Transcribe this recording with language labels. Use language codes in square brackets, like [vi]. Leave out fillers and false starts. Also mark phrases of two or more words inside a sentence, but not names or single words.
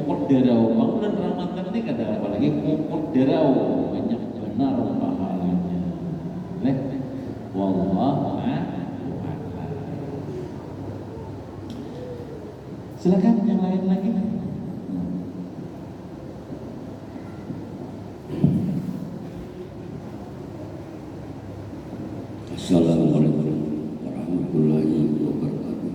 [bjn] derau bulan Ramadan ini kada apalagi kukur derau banyak benar pahalanya. Leh, [ar] wallahu a'lam. [bjn] Silakan yang lain lagi. [ar] Assalamualaikum warahmatullahi wabarakatuh.